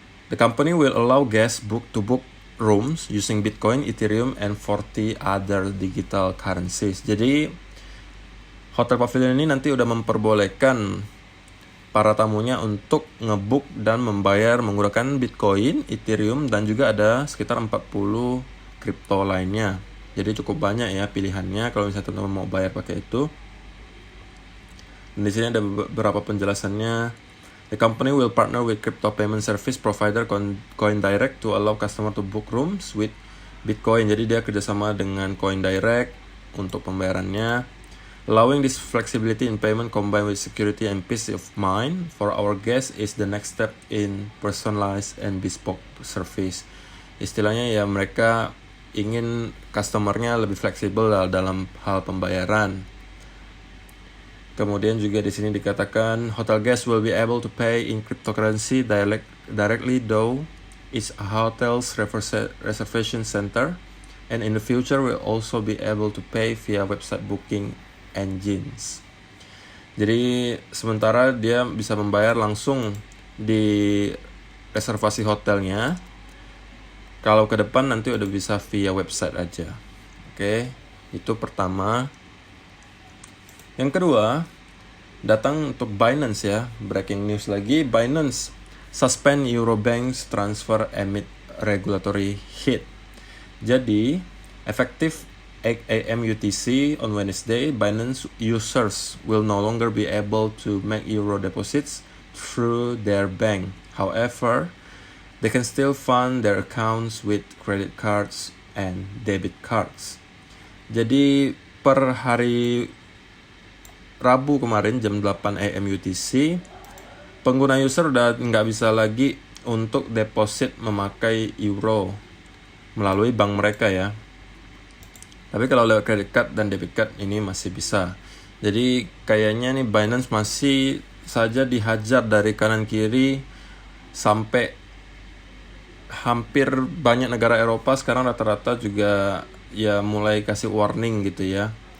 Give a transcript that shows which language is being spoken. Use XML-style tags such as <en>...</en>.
<en>The company will allow guests to book rooms using Bitcoin, Ethereum, and 40 other digital currencies.</en> <id>Jadi Hotel Pavilion ini nanti udah memperbolehkan para tamunya untuk ngebook dan membayar menggunakan Bitcoin, Ethereum, dan juga ada sekitar 40 kripto lainnya. Jadi cukup banyak ya pilihannya kalau misalnya teman-teman mau bayar pakai itu. Dan di sini ada beberapa penjelasannya.</id> <en>The company will partner with crypto payment service provider CoinDirect to allow customer to book rooms with Bitcoin.</en> <id>Jadi dia kerjasama dengan CoinDirect untuk pembayarannya.</id> <en>Allowing this flexibility in payment combined with security and peace of mind for our guests is the next step in personalized and bespoke service.</en> <id>Istilahnya ya mereka ingin customernya lebih fleksibel dalam hal pembayaran. Kemudian juga di sini dikatakan</id> <en>hotel guests will be able to pay in cryptocurrency directly though it's a hotel's reservation center, and in the future will also be able to pay via website booking engines.</en> <id>Jadi sementara dia bisa membayar langsung di reservasi hotelnya. Kalau ke depan nanti udah bisa via website aja. Oke, itu pertama. Yang kedua, datang untuk Binance ya.</id> <en>Breaking news</en> <id>lagi,</id> <en>Binance suspend Eurobank's transfer amid regulatory hit.</en> <id>Jadi,</id> <en>efektif 8 AM UTC on Wednesday, Binance users will no longer be able to make euro deposits through their bank. However, they can still fund their accounts with credit cards and debit cards.</en> <id>Jadi per hari Rabu kemarin jam 8 AM UTC, pengguna user udah nggak bisa lagi untuk deposit memakai euro melalui bank mereka ya. Tapi kalau lewat credit card dan debit card ini masih bisa. Jadi kayaknya nih Binance masih saja dihajar dari kanan kiri sampai hampir banyak negara Eropa sekarang rata-rata juga ya mulai kasih warning gitu ya.</id>